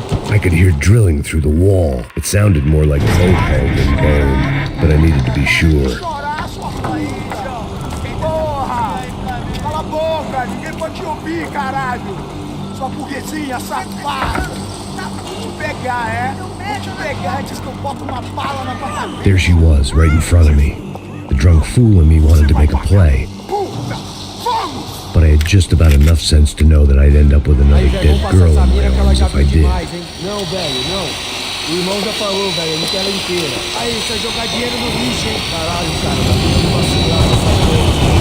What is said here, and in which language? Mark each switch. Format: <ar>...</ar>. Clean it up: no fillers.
<en>I could hear drilling through the wall. It sounded more like mopo than bone, but I needed to be sure.</en> <pt>Chorar sua faísca! Porra! Cala a boca! Ninguém pode te ouvir, caralho! Sua burguesinha safada! Vou te pegar, é? Vou te pegar antes que eu boto uma bala na tua cabeça!</pt> <en>There she was, right in front of me. The drunk fool in me wanted to make a play.</en> <pt>Puta! Vamos!</pt> <en>But I had just about enough sense to know that I'd end up with another dead girl in my arms if I did.</en> <pt>Não, velho, não. O irmão já falou, velho, eu não quero ela inteira. Aí, você vai jogar dinheiro no lixo, hein? Caralho, cara, tá tudo vacilado essa porra.</pt>